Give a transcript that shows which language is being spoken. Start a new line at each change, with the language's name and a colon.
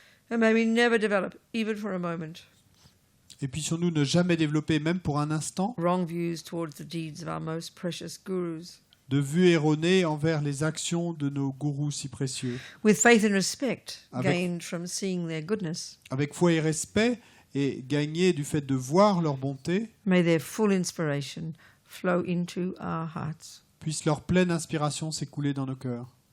English: And may we never develop, even for a moment,
French: Et puissions-nous ne jamais développer, même pour un instant,
English: wrong views towards the deeds of our most precious gurus.
French: de vues erronées envers les actions de nos gourous si précieux.
English: With faith and respect
French: Avec-
English: gained from seeing their goodness,
French: Avec foi et respect, et gagner du fait de voir leur bonté,
English: may their full inspiration flow into our hearts.
French: puisse leur pleine inspiration s'écouler dans nos cœurs.